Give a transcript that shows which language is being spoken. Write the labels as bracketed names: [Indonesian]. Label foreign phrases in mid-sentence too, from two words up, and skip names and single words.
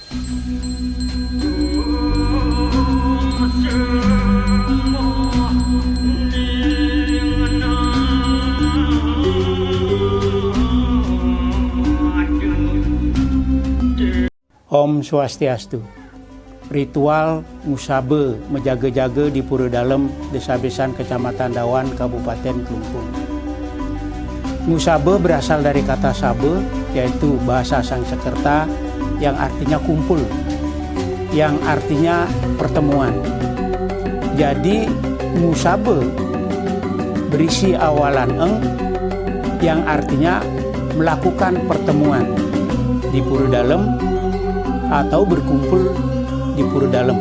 [Balinese] Om Swastiastu. [Indonesian] Ritual Musabe menjaga-jaga di Pura Dalem, Desa Besan, Kecamatan Dawan, Kabupaten Kelungkung. Musabe berasal dari kata sabe, yaitu bahasa Sanskerta yang artinya kumpul, yang artinya pertemuan. Jadi Musabe berisi awalan eng yang artinya melakukan pertemuan di Pura Dalem atau berkumpul di Pura Dalem.